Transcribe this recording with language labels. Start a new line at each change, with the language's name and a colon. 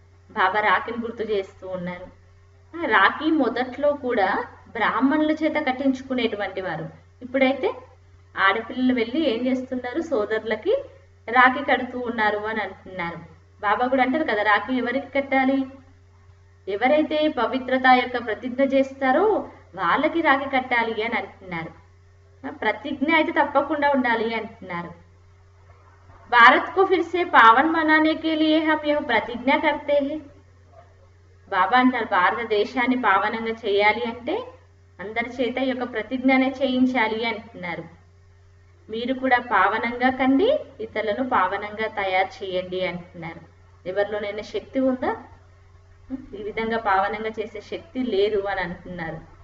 Telugu: బాబా రాఖీని గుర్తు చేస్తూ ఉన్నారు. రాఖీ మొదట్లో కూడా బ్రాహ్మణుల చేత కట్టించుకునేటువంటి వారు, ఇప్పుడైతే ఆడపిల్లలు వెళ్ళి ఏం చేస్తున్నారు, సోదరులకి రాఖీ కడుతూ ఉన్నారు అని అంటున్నారు. బాబా కూడా అంటారు కదా రాఖీ ఎవరికి కట్టాలి, ఎవరైతే పవిత్రత యొక్క ప్రతిజ్ఞ చేస్తారో వాళ్ళకి రాఖీ కట్టాలి అని అంటున్నారు. ప్రతిజ్ఞ అయితే తప్పకుండా ఉండాలి అంటున్నారు.
Hindi: భారత్ को फिर से पावन बनाने के लिए हम यह प्रतिज्ञा करते हैं.
Telugu: బాబా అంటారు భారతదేశాన్ని పావనంగా చేయాలి అంటే అందరి చేత ఈ యొక్క ప్రతిజ్ఞనే చేయించాలి అంటున్నారు. మీరు కూడా పావనంగా కండి, ఇతరులను పావనంగా తయారు చేయండి అంటున్నారు. ఎవరిలోనైనా శక్తి ఉందా? ఈ విధంగా పావనంగా చేసే శక్తి లేదు అని అంటున్నారు.